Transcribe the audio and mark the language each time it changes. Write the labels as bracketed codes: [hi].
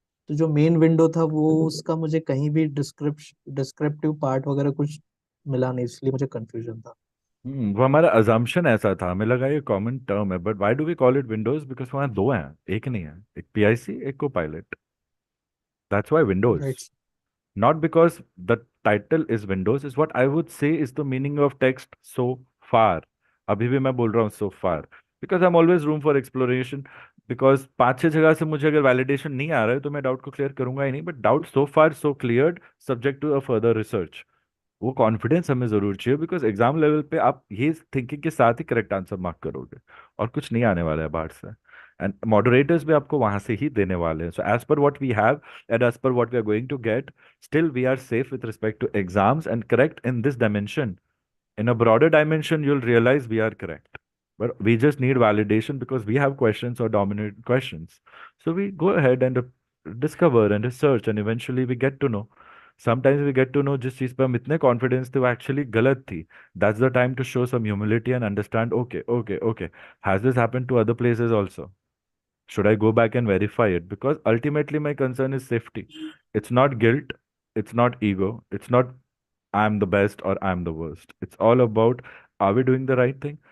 [hi] तो जो main window था वो उसका मुझे कहीं भी डिस्क्रिप्टिव पार्ट वगैरह कुछ मिला नहीं, इसलिए मुझे कंफ्यूजन था। वो हमारा अजम्पशन ऐसा था, हमें लगा ये कॉमन टर्म है, [en] But why do we call it Windows? [hi] Because वहाँ दो हैं, एक नहीं है. एक पीआईसी, एक को pilot. [en] That's why Windows. Right. Not because the title is Windows, is what I would say is the meaning of text so far. [hi] अभी भी मैं बोल रहा हूँ [en] so far because I'm always room for exploration. [hi] Because 5-6 जगह से मुझे अगर वैलिडेशन नहीं आ रहा है तो मैं डाउट को क्लियर करूंगा ही नहीं, but doubt [en] so far so cleared subject to a further research. [hi] वो कॉन्फिडेंस हमें जरूर चाहिए बिकॉज एग्जाम लेवल पे आप ये थिंकिंग के साथ ही करेक्ट आंसर मार्क करोगे और कुछ नहीं आने वाला है बाहर से. [en] and moderators [hi] भी आपको वहां से ही देने वाले हैं. [en] So as per what we have and as per what we are going to get, still we are safe with respect to exams and correct in this dimension. In a broader dimension, you'll realize we are correct. But we just need validation because we have questions or dominant questions. So we go ahead and discover and research and eventually we get to know. Sometimes we get to know [hi] जिस चीज पे हम इतने confidence थे वो actually गलत थी. [en] That's the time to show some humility and understand, okay, okay, okay. Has this happened to other places also? Should I go back and verify it? Because ultimately my concern is safety. It's not guilt. It's not ego. It's not I'm the best or I'm the worst. It's all about, are we doing the right thing?